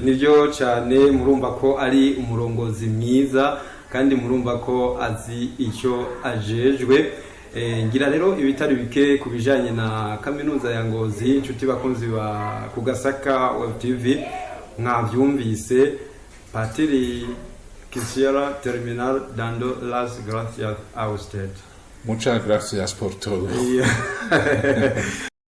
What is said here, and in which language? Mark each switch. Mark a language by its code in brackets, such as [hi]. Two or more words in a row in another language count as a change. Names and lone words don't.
[rn] Nivyo cyane, murumva ko ari umurongozi mwiza kandi murumva ko azi icyo ajejwe. Ngira rero ibitari bike kubijanye na kaminuza ya Ngozi. Inshuti bakunzi ba ku Gasaka Web TV, mwavyumvise Patiri [es] quisiera terminar dando las gracias a usted. Muchas gracias por todo.